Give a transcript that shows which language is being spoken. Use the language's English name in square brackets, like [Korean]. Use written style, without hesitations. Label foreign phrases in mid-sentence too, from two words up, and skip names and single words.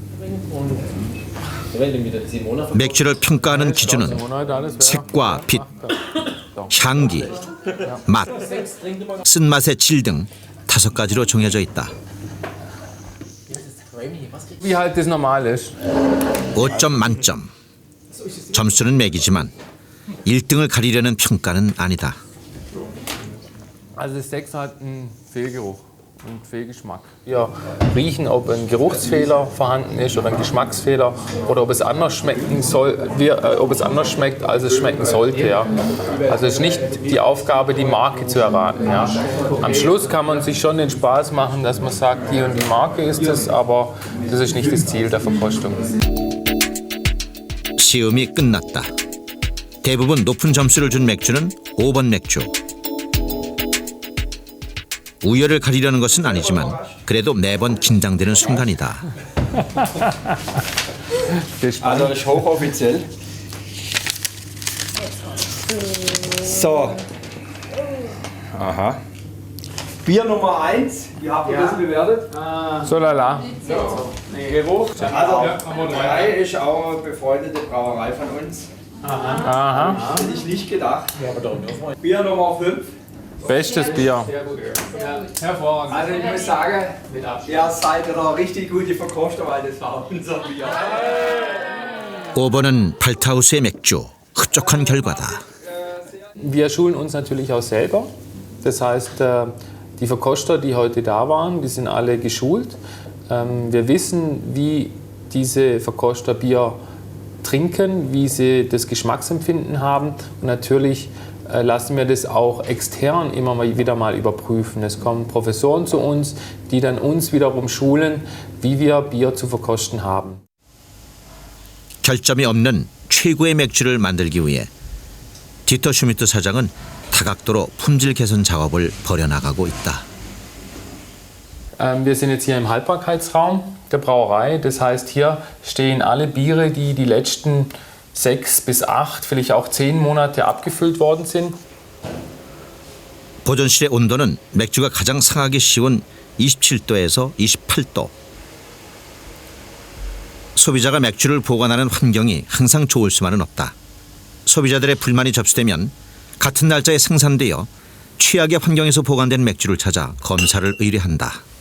[Korean] 맥주를 평가하는 기준은 색과 빛, 향기, 맛, 쓴맛의 질 등 5가지로 정해져 있다. [German] Wie halt das normal ist. [Korean] 5점 만점. 점수는 매기지만 1등을 가리려는 평가는 아니다. [German] Also das 6 hat einen Fehlgeruch und Fehlgeschmack. Wir riechen, ob ein Geruchsfehler vorhanden ist oder ein Geschmacksfehler oder ob es anders schmecken soll, ob es anders schmeckt, als es schmecken sollte. Ja. Also es ist nicht die Aufgabe, die Marke zu erraten. Ja. Am Schluss kann man sich schon den Spaß machen, dass man sagt, die und die Marke ist es, aber das ist nicht das Ziel der Verkostung. [Korean] 시음이 끝났다. 대부분 높은 점수를 준 맥주는 5번 맥주. 우열을 가리려는 것은 아니지만 그래도 매번 긴장되는 순간이다. [German] Also ist hochoffiziell. So. Aha. Bier Nummer 1. Wie habt ihr das bewertet? So lala. Geruch. Also 3 ist auch eine befreundete Brauerei von uns. Aha. Hätte ich nicht gedacht. Bier Nummer 5. Bestes Bier. Hervorragend. Also ich muss sagen, ihr seid eine richtig gute Verkoster, weil das war unser Bier. [Korean] 5번은 발트하우스의 맥주, 흡족한 결과다. [German] Wir schulen uns natürlich auch selber. Das heißt, die Verkoster, die heute da waren, die sind alle geschult. Wir wissen, wie diese Verkoster Bier trinken, wie sie das Geschmacksempfinden haben. Und natürlich lassen wir das auch extern immer wieder mal überprüfen. Es kommen Professoren zu uns, die dann uns wiederum schulen, wie wir Bier zu verkosten haben. [Korean] 결점이 없는 최고의 맥주를 만들기 위해 디터 슈미트 사장은 다각도로 품질 개선 작업을 벌여나가고 있다. [German] Wir sind jetzt hier im Haltbarkeitsraum der Brauerei. Das heißt, hier stehen alle Biere, die die letzten 6 bis 8, vielleicht auch 10 Monate abgefüllt worden sind. [Korean] 보존실의 온도는 맥주가 가장 상하기 쉬운 27도에서 28도. 소비자가 맥주를 보관하는 환경이 항상 좋을 수만은 없다. 소비자들의 불만이 접수되면 같은 날짜에 생산되어 최악의 환경에서 보관된 맥주를 찾아 검사를 의뢰한다.